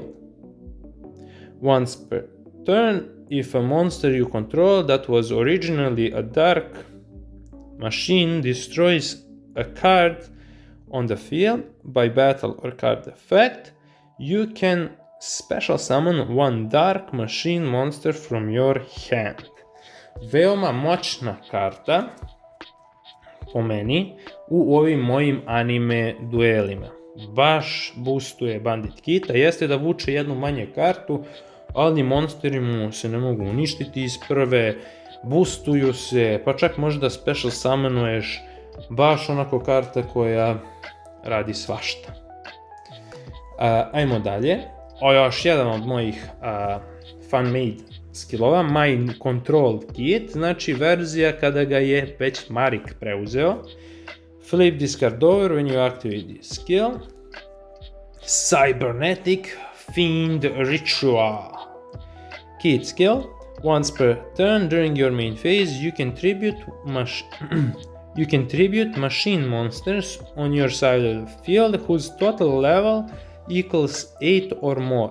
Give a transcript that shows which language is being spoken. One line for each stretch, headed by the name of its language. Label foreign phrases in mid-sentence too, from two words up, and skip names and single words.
English: Once per turn, if a monster you control that was originally a dark machine destroys a card on the field by battle or card effect, you can special summon one dark machine monster from your hand.
Serbian: Veoma moćna karta po meni u ovim mojim anime duelima. Baš boostuje Bandit Kita, jeste da vuče jednu manje kartu, ali monsteri mu se ne mogu uništiti iz prve, boostuju se, pa čak možda
English: special summonuješ,
Serbian: baš onako karta koja radi svašta. Ajmo dalje. O, još jedan od mojih fan-made skillova, Mind Control Kit, znači verzija kada ga je već Marik preuzeo.
English: Flip this card over when you activate this skill. Cybernetic Fiend Ritual. Kit skill. Once per turn during your main phase, you can tribute machine monsters on your side of the field whose total level equals 8 or more.